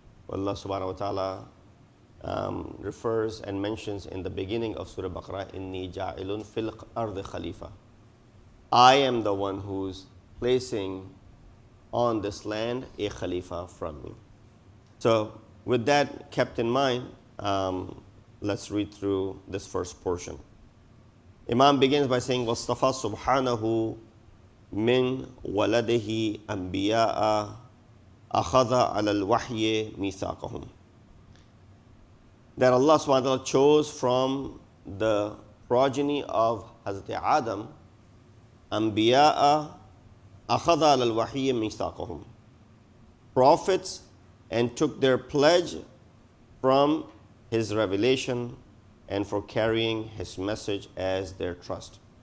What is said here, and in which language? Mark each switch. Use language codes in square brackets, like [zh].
[en] Allah subhanahu wa ta'ala refers and mentions in the beginning of Surah Baqarah, [ar] Inni ja'ilun fil ardi khalifa. [en] I am the one who's placing on this land a khalifa from me. So, with that kept in mind, let's read through this first portion. Imam begins by saying, [ar] وَاصْطَفَى سُبْحَانَهُ مِنْ وَلَدِهِ أَنْبِيَاءَ أَخَذَ عَلَى الْوَحْيِ مِيثَاقَهُم. [en] That Allah subhanahu wa ta'ala chose from the progeny of Hazrat Adam, [ar] أَنْبِيَاءَ أَخَذَ عَلَى الْوَحْيِ مِيثَاقَهُم. [en] Prophets, and took their pledge from His revelation and for carrying His message as their trust.